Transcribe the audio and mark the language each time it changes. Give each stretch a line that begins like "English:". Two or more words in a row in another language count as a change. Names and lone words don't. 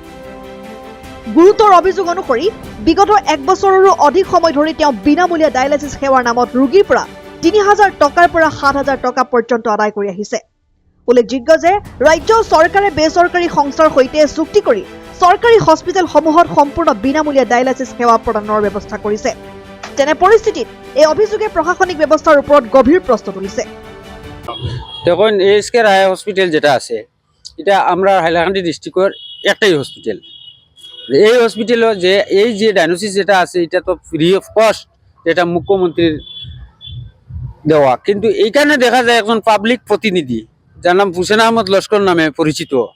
Assamese: গুৰুতৰ অভিযোগ অনুসৰি বিগত 1 বছৰৰো অধিক সময় ধৰি তেওঁ বিনামূলীয়া ডায়ালাইসিস সেৱাৰ নামত ৰোগীৰ পৰা 3000 টকাৰ পৰা 7000 টকা পৰ্যন্ত আদায় কৰি আহিছে উল্লেখযোগ্য যে ৰাজ্য চৰকাৰে বেচৰকাৰী সংস্থাৰ সৈতে চুক্তি কৰি চৰকাৰী হস্পিটেলসমূহত সম্পূৰ্ণ বিনামূলীয়া ডায়ালাইসিস সেৱা প্ৰদানৰ ব্যৱস্থা কৰিছে তেনে পৰিস্থিতিত এই অভিযোগে প্ৰশাসনিক ব্যৱস্থাৰ ওপৰত গভীৰ প্ৰশ্ন তুলিছে
Bangla: দেখুন SK রায় হসপিটাল যেটা আছে এটা আমরা হাইলাকান্দি ডিস্ট্রিক্টের একটাই হসপিটাল এই হসপিটালে যে এই যে ডায়াগনোসিস যেটা আছে এটা তো
English: free of cost
Bangla: যেটা মুখ্যমন্ত্রীর দেওয়া কিন্তু এইখানে দেখা যায় একজন পাবলিক প্রতিনিধি যার নাম হুসেন আহমদ লস্কর নামে পরিচিত